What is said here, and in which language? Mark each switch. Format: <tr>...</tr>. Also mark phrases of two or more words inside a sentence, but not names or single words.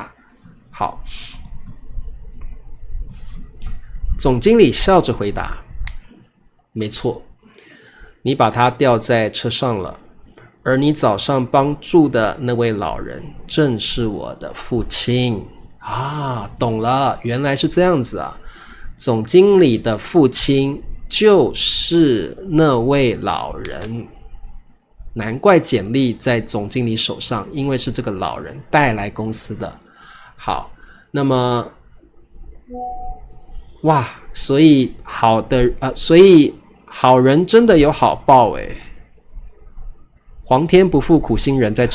<zh>好，總經理笑着回答：沒錯，你把它掉在車上了，而你早上幫助的那位老人正是我的父親。懂了，原來是這樣子啊。總經理的父親就是那位老人，難怪簡歷在總經理手上，因為是這個老人帶來公司的。好，那麼所以好人真的有好報皇天不負苦心人在這</zh>